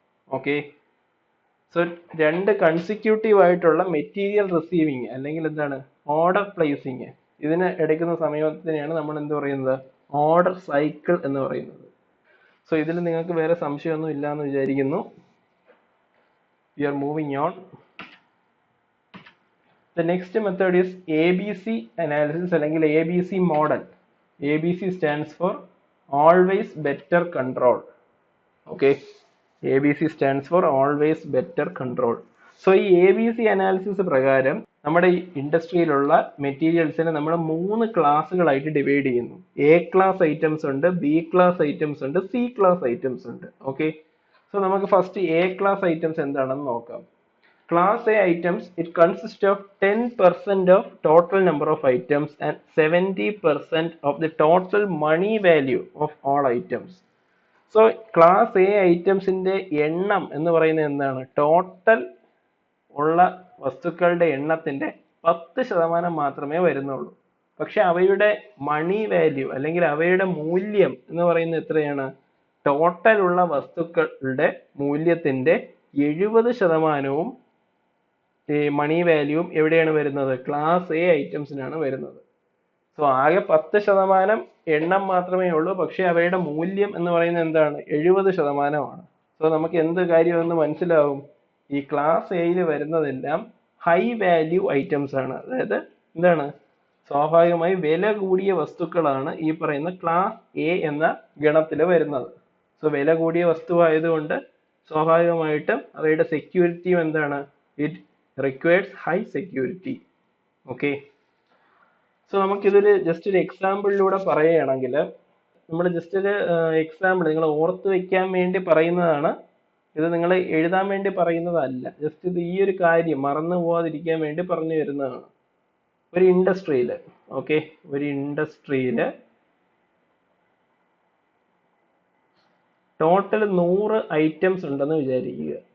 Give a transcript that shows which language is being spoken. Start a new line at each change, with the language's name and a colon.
Malayalam: Okay, so രണ്ട് consecutive ആയിട്ടുള്ള material receiving അല്ലെങ്കിൽ എന്താണ് ഓർഡർ പ്ലേസിങ്, ഇതിന് എടുക്കുന്ന സമയത്തിനെയാണ് നമ്മൾ എന്ത് പറയുന്നത്, ഓർഡർ സൈക്കിൾ എന്ന് പറയുന്നത്. സോ ഇതിൽ നിങ്ങൾക്ക് വേറെ സംശയമൊന്നും ഇല്ല എന്ന് വിചാരിക്കുന്നു.
English: We are moving on. The next method is ABC analysis
Malayalam: അല്ലെങ്കിൽ
English: ABC model. ABC stands for always better control. Okay, ABC stands for always better control.
Malayalam: So ഈ ABC അനാലിസിസ് പ്രകാരം നമ്മുടെ ഈ ഇൻഡസ്ട്രിയിലുള്ള മെറ്റീരിയൽസിനെ നമ്മൾ 3 ക്ലാസ്സുകളായിട്ട് ഡിവൈഡ് ചെയ്യുന്നു. A ക്ലാസ് ഐറ്റംസ് ഉണ്ട്, B class items ഉണ്ട്, C class items ഉണ്ട്. ഓക്കെ, സോ നമുക്ക് ഫസ്റ്റ് എ ക്ലാസ് ഐറ്റംസ് എന്താണെന്ന് നോക്കാം.
English: Class A items, it consists of 10% of total number of items and 70% of the total money value of all items.
Malayalam: So class A ഐറ്റംസിന്റെ എണ്ണം എന്ന് പറയുന്നത് എന്താണ്? Total ഉള്ള വസ്തുക്കളുടെ എണ്ണത്തിന്റെ 10% മാത്രമേ വരുന്നുള്ളൂ. പക്ഷെ അവയുടെ മണി വാല്യൂ അല്ലെങ്കിൽ അവയുടെ മൂല്യം എന്ന് പറയുന്നത് എത്രയാണ്? ടോട്ടൽ ഉള്ള വസ്തുക്കളുടെ മൂല്യത്തിന്റെ 70% ഈ മണി വാല്യൂവും എവിടെയാണ് വരുന്നത്? ക്ലാസ് എ ഐറ്റംസിനാണ് വരുന്നത്. സോ ആകെ 10% എണ്ണം മാത്രമേ ഉള്ളൂ, പക്ഷെ അവയുടെ മൂല്യം എന്ന് പറയുന്നത് എന്താണ്? 70%. സോ നമുക്ക് എന്ത് കാര്യമെന്ന് മനസ്സിലാവും? ഈ ക്ലാസ് എയിൽ വരുന്നതെല്ലാം ഹൈ വാല്യൂ ഐറ്റംസ് ആണ്. അതായത് എന്താണ്? സ്വാഭാവികമായി വില കൂടിയ വസ്തുക്കളാണ് ഈ പറയുന്ന ക്ലാസ് എ എന്ന ഗണത്തിൽ വരുന്നത്. സോ വില കൂടിയ വസ്തുവായതുകൊണ്ട് സ്വാഭാവികമായിട്ടും അവയുടെ സെക്യൂരിറ്റിയും എന്താണ്?
English: It requires high security. Okay.
Malayalam: So നമുക്കിതിൽ ജസ്റ്റ് ഒരു എക്സാമ്പിളിലൂടെ പറയുകയാണെങ്കിൽ, നമ്മൾ ജസ്റ്റ് ഒരു എക്സാമ്പിൾ നിങ്ങൾ ഓർത്ത് വെക്കാൻ വേണ്ടി പറയുന്നതാണ്. ഇത് നിങ്ങൾ എഴുതാൻ വേണ്ടി പറയുന്നതല്ല. ജസ്റ്റ് ഇത് ഈ ഒരു കാര്യം മറന്നു പോവാതിരിക്കാൻ വേണ്ടി പറഞ്ഞു തരുന്നതാണ്. ഒരു ഇൻഡസ്ട്രിയിൽ, ഓക്കെ, ഒരു ഇൻഡസ്ട്രിയിൽ ടോട്ടൽ 100 ഐറ്റംസ് ഉണ്ടെന്ന് വിചാരിക്കുക.